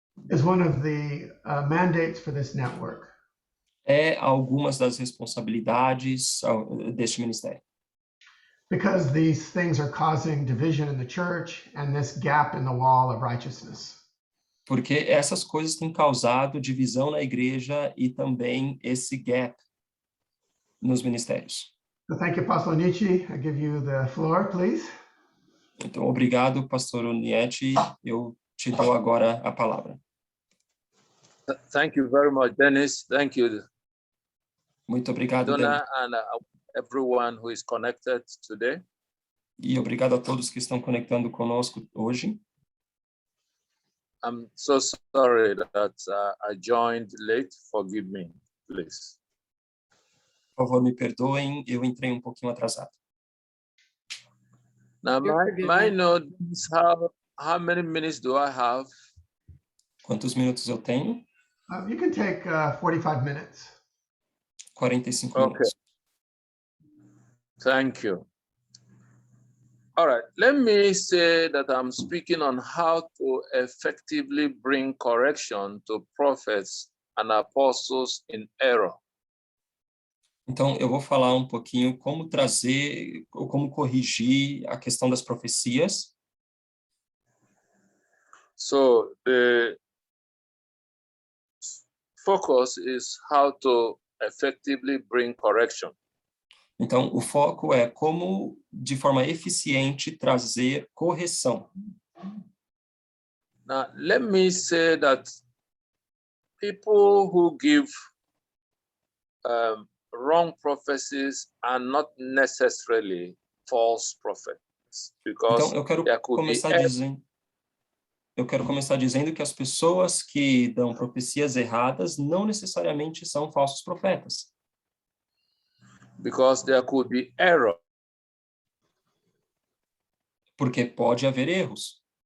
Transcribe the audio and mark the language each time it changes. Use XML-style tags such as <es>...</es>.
<en>is one of the mandates for this network.</en> <pt>É algumas das responsabilidades deste ministério.</pt> <en>Because these things are causing division in the church and this gap in the wall of righteousness.</en> <pt>Porque essas coisas têm causado divisão na igreja e também esse gap nos ministérios.</pt> <en>So thank you, Apostle Nietzsche. I give you the floor, please.</en> <pt>Então, obrigado, pastor Nietzsche. Eu te dou agora a palavra.</pt> <en>Thank you very much, Dennis. Thank you,</en> <pt>Muito obrigado,</pt> <en>Donna, and everyone who is connected today.</en> <pt>E obrigado a todos que estão conectando conosco hoje.</pt> <en>I'm so sorry that I joined late. Forgive me, please.</en> <pt>Por favor, me perdoem, eu entrei um pouquinho atrasado.</pt> <en>Now, my note is how many minutes do I have?</en> <pt>Quantos minutos eu tenho?</pt> <en>You can take 45 minutes.</en> <pt>45</pt> <en>Okay.</en> <pt>minutos.</pt> <en>Thank you. All right, let me say that I'm speaking on how to effectively bring correction to prophets and apostles in error.</en> <pt>Então, eu vou falar um pouquinho como trazer, ou como corrigir a questão das profecias.</pt> <en>So the focus is how to effectively bring correction.</en> <pt>Então, o foco é como, de forma eficiente, trazer correção.</pt> <en>Now, let me say that people who give wrong prophecies are not necessarily false prophets, because</en> <pt>Então, eu quero</pt> <en>there could be</en> <pt>começar dizendo que as pessoas que dão profecias erradas não necessariamente são falsos profetas.</pt> <en>because there could be error.</en> <pt>Porque pode haver erros.</pt>